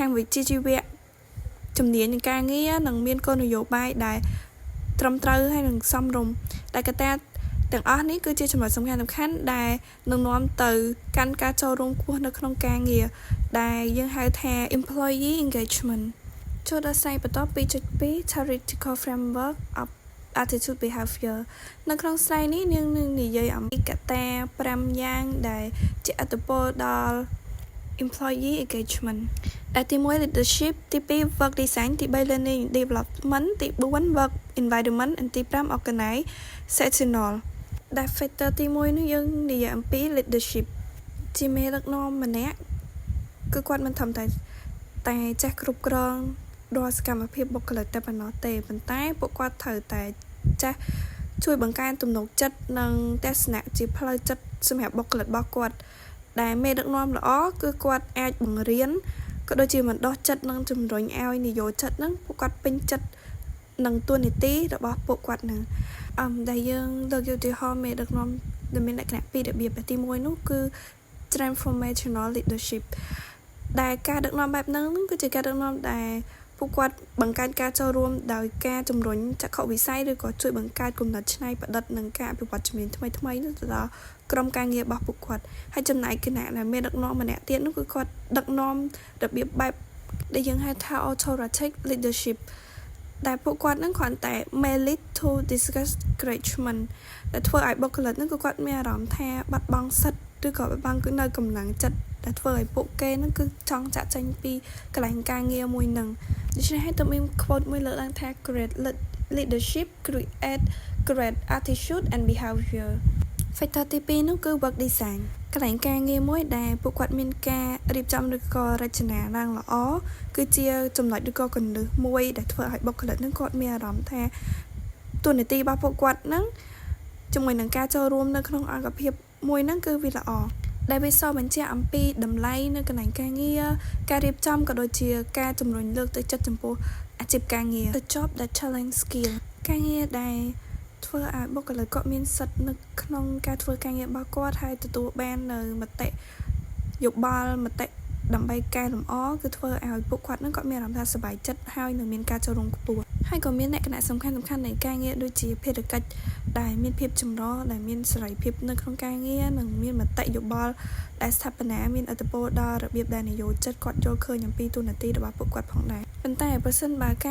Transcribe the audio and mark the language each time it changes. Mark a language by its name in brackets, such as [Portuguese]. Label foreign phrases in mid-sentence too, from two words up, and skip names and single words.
[Khmer] ងវិជ្ជាជីវៈជំនាញនឹងការងារនិងមានគោលនយោបាយដែលត្រឹមត្រូវហើយនឹងសមរម្យដែលកត្តាទាំងអស់នេះគឺជាចំណុចសំខាន់ដែលនឹងនាំទៅកាន់ការចូលរួមខ្ពស់នៅក្នុងការងារដែលយើងហៅថា [English] employee engagement [Khmer] ចូលដល់ខ្សែបន្ត 2.2 [English] theoretical framework of attitude behavior [Khmer] នៅក្នុងខ្សែនេះយើងនឹងនិយាយអំពី កត្តា5យ៉ាងដែលជាឥទ្ធិពលដល់ [English] employee engagement [Khmer] ដែលទី1 leadership ទី2 [English] work design [Khmer] ទី3 [English] learning development [Khmer] ទី4 [English] work environment [Khmer] និងទី5 organizational ដែល factor ទី1នេះយើងនិយាយអំពី leadership ជាមេដឹកនាំម្នាក់គឺគាត់មិនធម្មតាតែចេះគ្រប់គ្រងរាល់សកម្មភាពបុគ្គលិកតែប៉ុណ្ណោះទេប៉ុន្តែពួក គាត់ត្រូវតែចេះជួយបង្កើនទំនុកចិត្តនិងទស្សនៈជាផ្លូវចិត្តសម្រាប់បុគ្គលិករបស់គាត់ដែលមេដឹកនាំល្អគឺគាត់អាចបង្រៀនក៏ដូចជាបណ្ដុះចិត្តនិងជំរុញឲ្យនិយោជិតហ្នឹងពួកគាត់ពេញចិត្តនឹងតួនា ទីរបស់ពួកគាត់ហ្នឹងដែលយើងលើកយកឧទាហរណ៍មេដឹកនាំដែលមានលក្ខណៈពីររបៀបទី1នោះគឺ [English] transformational leadership [Khmer] ដែលការដឹកនាំបែបហ្នឹងគឺជាការដឹកនាំដែលពួកគាត់ បង្កើនការចូលរួមដោយការជំរុញចក្ខុវិស័យឬក៏ជួយបង្កើតគំនិតច្នៃប្រឌិតនិងការអភិវឌ្ឍជំនាញថ្មីៗទៅដល់ក្រុមការ ងាររបស់ពួកគាត់ហើយចំណែកគណៈដែលមានដឹកនាំម្នាក់ទៀតនោះគឺគាត់ដឹកនាំរបៀបបែបដែលយើងហៅថា [English] authoritative leadership [Khmer] ដែលពួកគាត់នឹងគ្រាន់តែ [English] may lead to discouragement [Khmer] ដែលធ្វើឲ្យបុគ្គលិកនឹងគឺគាត់មានអារម្មណ៍ថាបាត់បង់សិទ្ធិឬក៏បាត់បង់នៅកម្លាំងចិត្តដែលធ្វើឲ្យពួកគេនឹងគឺចង់ចាក់ចេញពីកន្លែងការងារមួយនឹងដូច្នេះហើយតើមាន quote មួយលើកឡើងថា [English] great leadership create great attitude and behavior [Khmer] factor ទី2នោះគឺ [English] work design [Khmer] កន្លែងការងារមួយដែលពួកគាត់មានការរៀបចំឬក៏រចនាឡើងល្អគឺជាចំណុចឬក៏ គន្លឹះមួយដែលធ្វើឲ្យបុគ្គលិកនឹងគាត់មានអារម្មណ៍ថាតួនាទីរបស់ពួកគាត់នឹងជាមួយនឹងការចូលរួមនៅក្នុងអង្គភាពមួយហ្នឹងគឺវាល្អដែលវាសរបញ្ជាក់អំពីតម្លៃនៅកន្លែងការងារការរៀបចំក៏ដូចជាការជំរុញលើកទឹកចិត្តចំពោះអាជីពការងារ [English] The job that challenge skill [Khmer] ការងារដែលធ្វើឲ្យបុគ្គលិកគាត់មានសិទ្ធិនៅក្នុងការធ្វើការងាររបស់គាត់ហើយទទួលបាននៅ មតិយោបល់មតិដើម្បីកែលម្អគឺធ្វើឲ្យពួកគាត់នឹងគាត់មានអារម្មណ៍ថាសប្បាយចិត្តហើយនឹងមានការចូលរួមខ្ពស់ហើយក៏មានលក្ខណៈសំខាន់ៗនៃការងារដូចជាភារកិច្ចដែលមានភាពចម្រុះដែលមានសេរីភាពនៅក្នុងការងារនិងមានមតិយោបល់ដែលស្ថាបនាមានឥទ្ធិពលដល់របៀបដែលនិយោជិតគាត់យល់ឃើញអំពីទូនាទីរបស់ពួកគាត់ផងដែរប៉ុន្តែប្រសិនបើការ